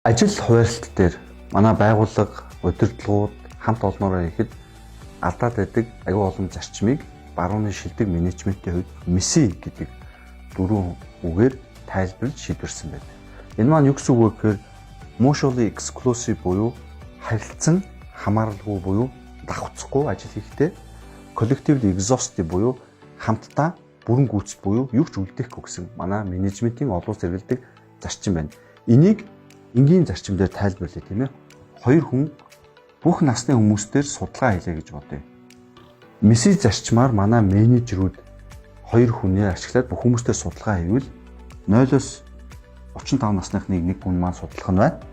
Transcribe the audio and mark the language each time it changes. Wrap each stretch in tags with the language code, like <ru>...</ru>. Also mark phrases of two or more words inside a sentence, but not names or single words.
<mn>Ажил хуваарлалт дээр манай байгууллага, удирдлагууд хамт олноороо ихэд алдаад байдаг аюул олон зарчмыг барууны шилдэг менежментийн хувьд МИСИ гэдэг дөрвөн үгээр тайлбарлаж шийдвэрсэн байдаг. Энэ маань юу гэсэн үг вэ гэхээр</mn> <en>mutually exclusive</en> <mn>буюу харилцан хамааралгүй буюу давхцахгүй ажил хийхдээ,</mn> <en>collectively exhaustive</en> <mn>буюу хамтдаа бүрэн гүйцэд буюу юу ч үлдээхгүй гэсэн манай менежментийн олон зэрэгэлдэг зарчим байна. Энийг энгийн зарчимдаар тайлбарлая тийм ээ. Хоёр хүн бүх насны хүмүүстээр судалгаа хийлээ гэж бодъё. МИСИ зарчмаар манай менежерүүд хоёр хүнээ ашиглаад бүх хүмүүстээр судалгаа хийвэл 0-оос 35 насныхныг нэг хүн маань судлах нь байна.</mn>